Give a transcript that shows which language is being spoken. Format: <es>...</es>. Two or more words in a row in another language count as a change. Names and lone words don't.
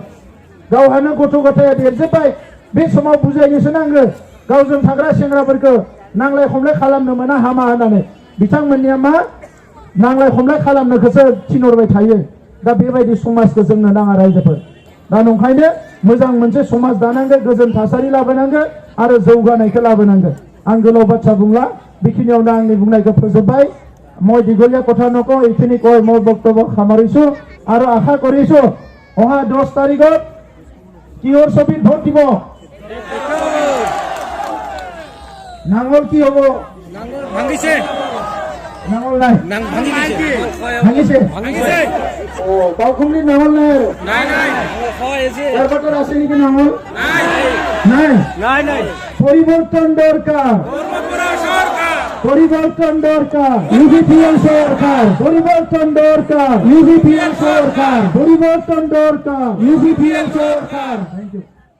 <brx>गावहानो गथ' गथाया देरजोब्बाय बे समाव बुजायनोसो नांगौ गावजों थाग्रा सेंग्राफोरखौ नांलाय खमलाय खालामनो मोना हामा होननानै बिथांमोननिया मा नांलाय खमलाय खालामनोखौसो थिनहरबाय थायो। दा बेबायदि समाजखौ जोंनो नाङा रायजोफोर। दा नंखायनो मोजां मोनसे समाज दानांगोन गोजोन थासारि लाबोनांगोन आरो जौगानायखौ लाबोनांगोन। आं गोलाव बाथ्रा बुंला बेखिनियावनो आंनि बुंनायखौ फोजोबबाय।</brx> <as>মই দীঘলীয়া কথা নকওঁ এইখিনি কৈ মই বক্তব্য সামৰিছো আৰু আশা কৰিছো অহা 10 তাৰিখত কিহৰ ছবিত ভোট দিব নাঙল কি হ'ব ভাঙিছে নাঙল নাই ভাঙিছে ও বাউখুংলিত নাঙল নাই আৰু নাই হয় এসে এয়াৰপৰ্টত আছে নেকি নাঙল নাই পরিবর্তন দরকার পরিবর্তন দরকার ইউপিপিএল সরকার পরিবর্তন দরকার ইউপিপিএল সরকার পরিবর্তন দরকার ইউপিপিএল সরকার।</as> <en>Thank you.</en>